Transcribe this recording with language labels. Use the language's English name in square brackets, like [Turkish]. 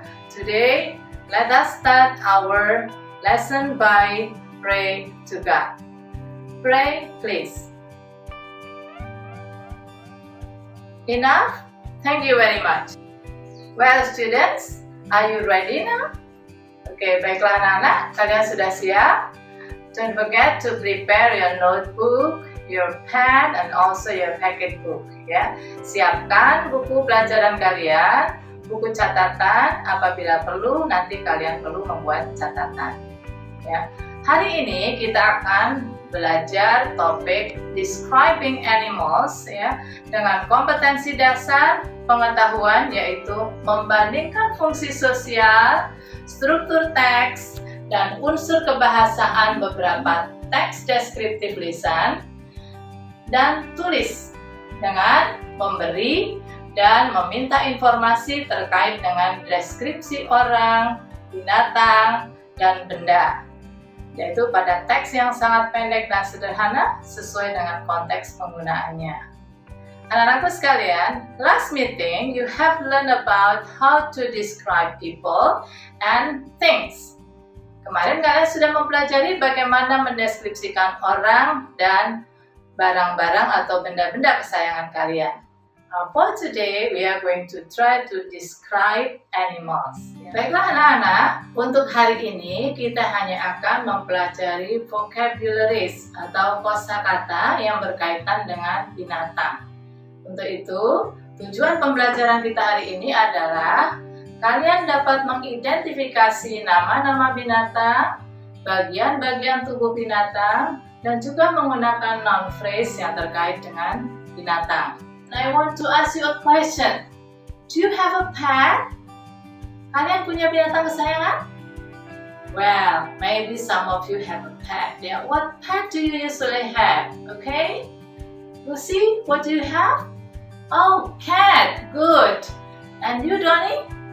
[English] Today, let us start our lesson by pray to God. Pray, please. Enough? Thank you very much. Well, students, are you ready now? [Indonesian] Oke, baiklah anak-anak, kalian sudah siap? [English] Don't forget to prepare your notebook, your pen, and also your packet book. [Indonesian] Siapkan buku pelajaran kalian, buku catatan. Apabila perlu, nanti kalian perlu membuat catatan. Hari ini kita akan belajar topik [English] describing animals [Indonesian] dengan kompetensi dasar pengetahuan, yaitu membandingkan fungsi sosial, struktur teks, dan unsur kebahasaan beberapa teks deskriptif lisan dan tulis dengan memberi dan meminta informasi terkait dengan deskripsi orang, binatang, dan benda, yaitu pada teks yang sangat pendek dan sederhana sesuai dengan konteks penggunaannya. Anak-anakku sekalian, [English] last meeting you have learned about how to describe people and things. [Indonesian] Kemarin kalian sudah mempelajari bagaimana mendeskripsikan orang dan barang-barang atau benda-benda kesayangan kalian. [English] For today, we are going to try to describe animals. [Indonesian] Baiklah anak-anak, untuk hari ini kita hanya akan mempelajari vocabularies atau kosakata yang berkaitan dengan binatang. Untuk itu, tujuan pembelajaran kita hari ini adalah kalian dapat mengidentifikasi nama-nama binatang, bagian-bagian tubuh binatang, dan juga menggunakan noun phrase yang terkait dengan binatang. [English] Now I want to ask you a question. Do you have a pet? [Indonesian] Kalian punya binatang kesayangan? [English] Well, maybe some of you have a pet. What pet do you usually have? Okay? Lucy, what do you have? Oh, cat. Good. And you, Donnie?